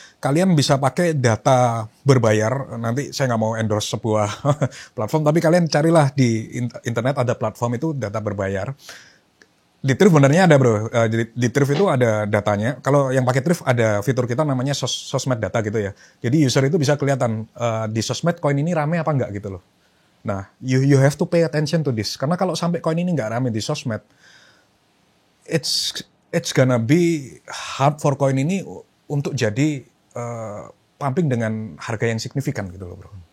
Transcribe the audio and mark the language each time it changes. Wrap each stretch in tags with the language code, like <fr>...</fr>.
<id>Kalian bisa pakai data berbayar. Nanti saya nggak mau endorse sebuah platform, tapi kalian carilah di internet ada platform itu data berbayar. Di Thrift benernya ada bro. Di Thrift itu ada datanya. Kalau yang pakai Thrift ada fitur kita namanya sosmed data gitu ya. Jadi user itu bisa kelihatan di sosmed koin ini rame apa enggak gitu loh.</id> <en>Nah, you have to pay attention to this.</en> <id>Karena kalau sampai koin ini nggak rame di sosmed,</id> <en>it's gonna be hard for</en> <id>koin ini untuk jadi pumping dengan harga yang signifikan gitu loh bro.</id>